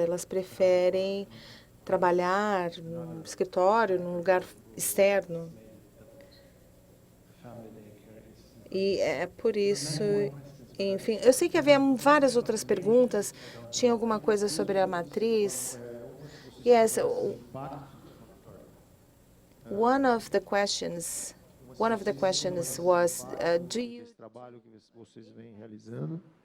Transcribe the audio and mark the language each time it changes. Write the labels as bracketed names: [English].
[Portuguese] Elas preferem trabalhar no escritório, num lugar externo. E é por isso, enfim, eu sei que havia várias outras perguntas. Tinha alguma coisa sobre a matriz? [English] Yes, one of the questions was, do you... [Portuguese] Esse trabalho que vocês vêm realizando.